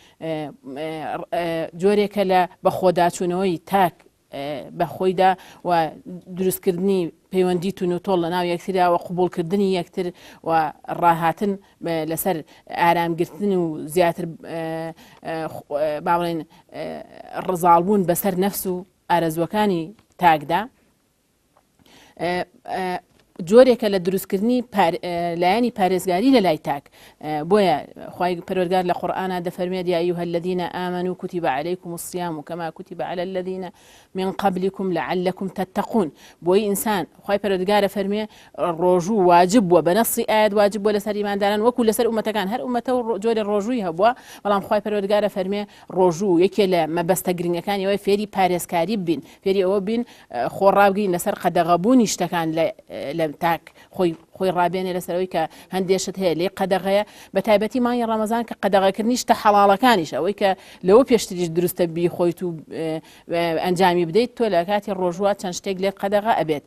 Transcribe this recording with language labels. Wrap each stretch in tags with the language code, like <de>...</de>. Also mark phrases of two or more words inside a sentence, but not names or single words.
<ckb>جۆرێکە لە بە خۆداچوونەوەی تاک بەخۆیدا و دروستکردنی پەیوەندی تون و تۆڵ لە ناو یەکترا و قوبوڵکردنی یەکتر و ڕاهاتن لەسەر ئارامگرتن و زیاتر باڵێن ڕزاڵبوون بەسەر نەفس و ئارەزوەکانی تاکدا، جۆرێکە لە دروستکردنی لایەنی پارێزگاری لە لای تاک. بۆیە خوای پەروەردگار لە قورئانە دەفەرمێت</ckb> <ar>یا ئەیها الذین آمنوا کتب علیکم الصیام کما کتب علی الذین من قبلكم لعلكم تتقون.</ar> <ckb>بۆی ئینسان خوای پەروەردگارە فەرمێ ڕۆژوو واجب بووە بە نەسی ئاەت واجب بووە لەسەر ئیمانداران وەکو لەسەر ئومەتەکان هەر ئومەتە و جۆرە ڕۆژووی هەبووە، بەڵام خوای پەروەردگارە فەرمێ ڕۆژوو یەکێ لە مەبەستە گرنگەکانی ئەوەی فێری پارێزکاری بین، فێری ئەوە بین خۆڕابگرین لەسەر قەدەغەبوونی شتەکان لە تاک خۆی ڕابێنێ لەسەرەوەی کە هەندێشت هەیە لێ قەدەغەیە، بە تایبەتی مانگی ڕەمەزان کە قەدەغەکردنی شتە حەڵاڵەکانیش ئەوەی کە لەوە پێشتریش دروستە بی خۆیت و ئەنجامی بدەیت تۆ لە کاتی ڕۆژوات چەند شتێک لێ قەدەغە ئەبێت.</ckb>